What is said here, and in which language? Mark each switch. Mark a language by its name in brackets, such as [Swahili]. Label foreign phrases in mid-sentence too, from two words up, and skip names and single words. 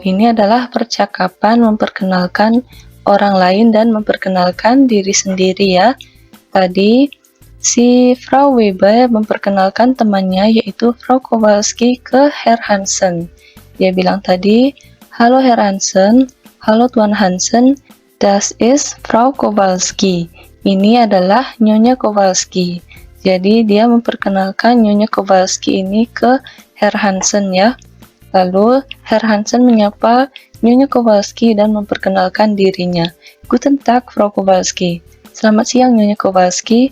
[Indonesian] Ini adalah percakapan memperkenalkan orang lain dan memperkenalkan diri sendiri ya. Tadi si Frau Weber memperkenalkan temannya yaitu Frau Kowalski ke Herr Hansen. Dia bilang tadi, halo Herr Hansen, halo Tuan Hansen, [German] das ist Frau Kowalski. [Indonesian] Ini adalah Nyonya Kowalski. Jadi dia memperkenalkan Nyonya Kowalski ini ke Herr Hansen ya. Lalu Herr Hansen menyapa Nyonya Kowalski dan memperkenalkan dirinya. [German] Guten Tag, Frau Kowalski. [Indonesian] Selamat siang, Nyonya Kowalski.